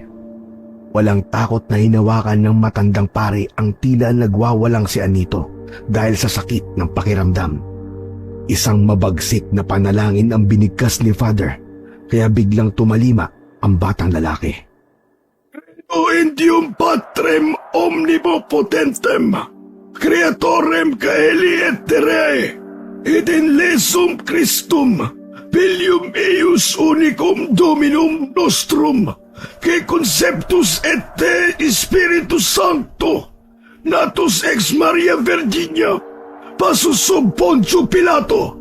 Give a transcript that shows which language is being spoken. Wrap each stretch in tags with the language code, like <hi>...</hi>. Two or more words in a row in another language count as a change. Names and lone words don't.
<tl>Walang takot na hinawakan ng matandang pari ang tila nagwawalang si Anito dahil sa sakit ng pakiramdam. Isang mabagsik na panalangin ang binigkas ni Father, kaya biglang tumalima ang batang lalaki.</tl> <la>O Indium Patrem Omnipotentem, Creatorem Caeli et Terrae, et in lesum Christum, Filium eius unicum Dominum nostrum, que conceptus et te Spiritus Sancto, natus ex Maria Virginia, passus sub Poncio Pilato,</la>